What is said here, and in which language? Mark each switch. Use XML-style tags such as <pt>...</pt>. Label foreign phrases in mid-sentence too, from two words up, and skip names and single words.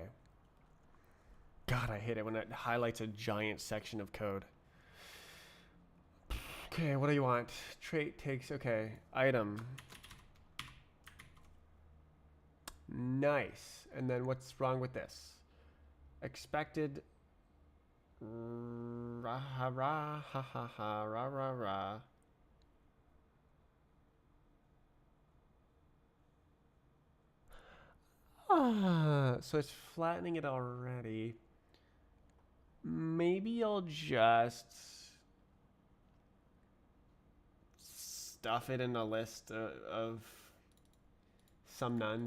<en>God, I hate it when it highlights a giant section of code. Okay, what do you want? Trait takes, okay. Item. Nice. And then what's wrong with this? Expected. Ra ha ra ha ha ha ra ra ra. So it's flattening it already. Maybe I'll just stuff it in a list of some nuns.</en>